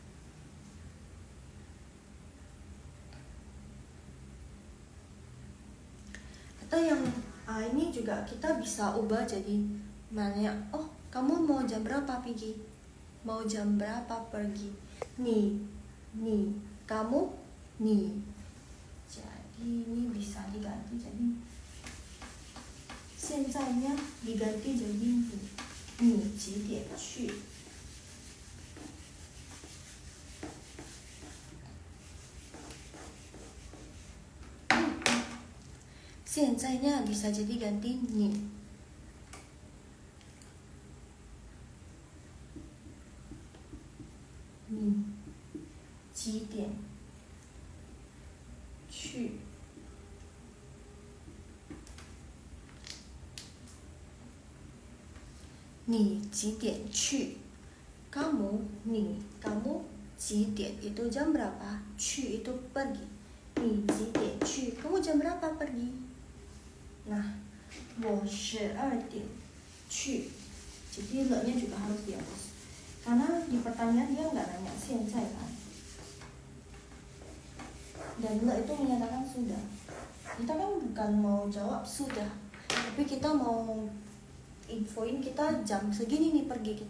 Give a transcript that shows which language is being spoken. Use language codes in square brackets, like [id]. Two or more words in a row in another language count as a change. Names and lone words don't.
[id] Atau yang ini juga kita bisa ubah jadi nanya, oh kamu mau jam berapa pergi? Mau jam berapa pergi? Ni, kamu, ni. Jadi ini bisa diganti jadi [zh] 现在呢 [id] diganti jadi [zh] ni 几点去？现在呢 [id] bisa jadi ganti ni. [zh] Ni 几点去？你几点去？ [id] kamu 你 kamu 几点 itu jam berapa? 去 itu pergi. [zh] 你几点去 [id] kamu jam berapa pergi? Nah, [zh] 我12点去. [id] Jadi le-nya juga harus dihapus. Karena di pertanyaan dia nggak nanya 现在 kan. Dan le itu menyatakan sudah. Kita kan bukan mau jawab sudah, tapi kita mau infoin kita jam segini nih pergi gitu.